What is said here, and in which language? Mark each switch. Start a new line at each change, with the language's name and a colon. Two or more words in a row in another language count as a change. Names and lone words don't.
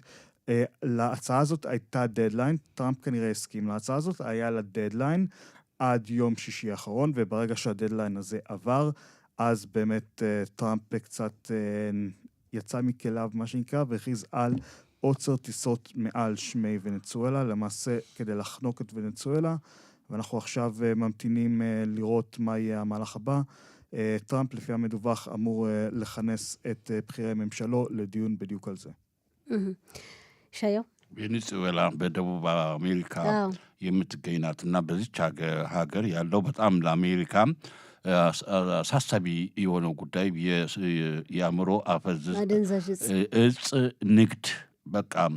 Hebrew: להצעה הזאת הייתה דדליין, טראמפ כנראה הסכים להצעה הזאת, היה לה דדליין עד יום שישי האחרון, וברגע שהדדליין הזה עבר, אז באמת טראמפ קצת יצא מכליו, מה שנקרא, והכריז על עוצר טיסות מעל שמי ונצואלה, למעשה כדי לחנוק את ונצואלה, ואנחנו עכשיו ממתינים לראות מה יהיה המהלך הבא. טראמפ לפי המדווח אמור לכנס את בחירי ממשלו לדיון בדיוק על זה.
Amharic: ሻየው ቬኔዙዌላ በደቡብ አሜሪካ የምትገኝ ናትና በዚች ሀገር ያለው በጣም ለአሜሪካ አሳሳቢ የሆነው ጉዳይ የአእምሮ አፈዝ እጽ ንግድ በቃ